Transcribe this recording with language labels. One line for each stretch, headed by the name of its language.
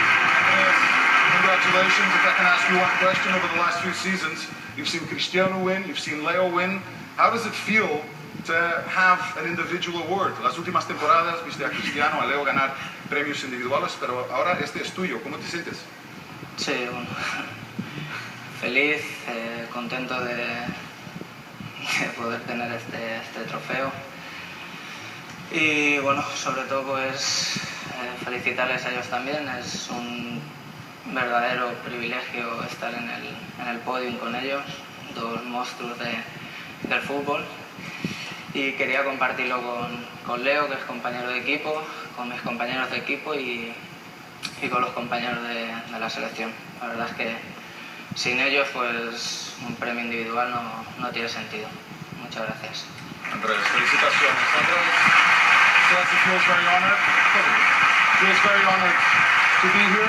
English: If I can ask you one question, over the last few seasons, you've seen Cristiano win, you've seen Leo win. How does it feel to have an individual award?
Spanish: Las últimas temporadas viste a Cristiano, a Leo ganar premios individuales, pero ahora este es tuyo. ¿Cómo te sientes? Sí, bueno, feliz, contento de poder tener este trofeo. Y bueno, sobre todo pues felicitarles a ellos también. Es un verdadero privilegio estar en el podio con ellos, dos monstruos del fútbol, y quería compartirlo con Leo, que es compañero de equipo, con mis compañeros de equipo y con los compañeros de la selección. La verdad es que sin ellos pues un premio individual no tiene sentido. Muchas gracias. Andrés, felicitaciones.
English: Andrés feels very honored. Feels very honored to be here.